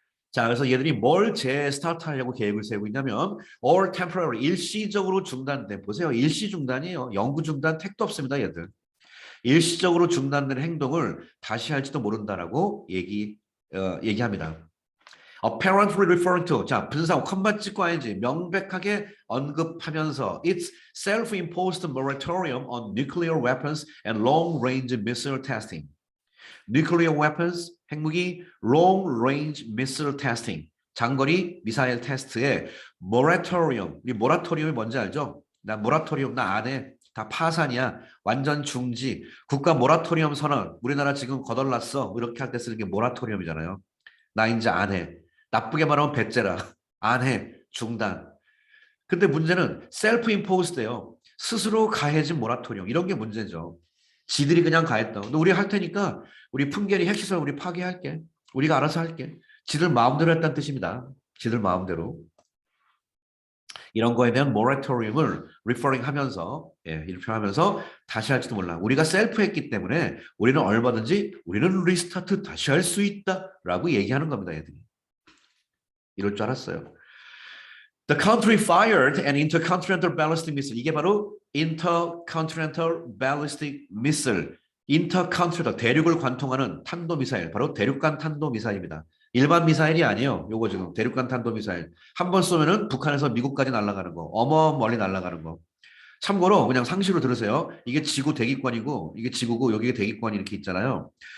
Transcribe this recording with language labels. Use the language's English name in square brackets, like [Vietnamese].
[Korean] 자, 그래서 얘들이 뭘 재스타트하려고 계획을 세우고 있냐면 [English] or temporary, [Korean] 일시적으로 중단된. 보세요. 일시 중단이에요. 영구 중단 택도 없습니다, 얘들. 일시적으로 중단된 행동을 다시 할지도 모른다라고 얘기합니다. [English] apparently referring to [Korean] 자 분사고 컴마 찍고 ing 명백하게 언급하면서 [English] its self-imposed moratorium on nuclear weapons and long-range missile testing. [Korean] nuclear weapons 핵무기 [English] long-range missile testing [Korean] 장거리 미사일 테스트에 moratorium 이 모라토리움이 뭔지 알죠? 나 모라토리움 나 안 해. 다 파산이야. 완전 중지. 국가 모라토리움 선언. 우리나라 지금 거덜났어. 이렇게 할 때 쓰는 게 모라토리움이잖아요. 나 이제 안 해. 나쁘게 말하면 배째라. 안 해. 중단. 근데 문제는 셀프 임포스드예요. 스스로 가해진 모라토리움. 이런 게 문제죠. 지들이 그냥 가했다. 근데 우리 할 테니까 우리 풍계리 핵시설 우리 파괴할게. 우리가 알아서 할게. 지들 마음대로 했다는 뜻입니다. 지들 마음대로. 이런 거에 대한 모라토리움을 리퍼링 하면서 이렇게 하면서 다시 할지도 몰라. 우리가 셀프했기 때문에 우리는 얼마든지 우리는 리스타트 다시 할 수 있다라고 얘기하는 겁니다. 애들이. 이럴 줄 알았어요. [English] The country fired an intercontinental ballistic missile. [Korean] 이게 바로 [English] intercontinental ballistic missile. [Korean] intercontinental 대륙을 관통하는 탄도미사일. 바로 대륙간 탄도미사일입니다. 일반 미사일이 아니에요. 요거 지금 대륙간 탄도미사일. 한 번 쏘면은 북한에서 미국까지 날아가는 거. 어마어마하게 날아가는 거. 참고로 그냥 상식으로 들으세요. 이게 지구 대기권이고 이게 지구고 여기가 대기권이 이렇게 있잖아요.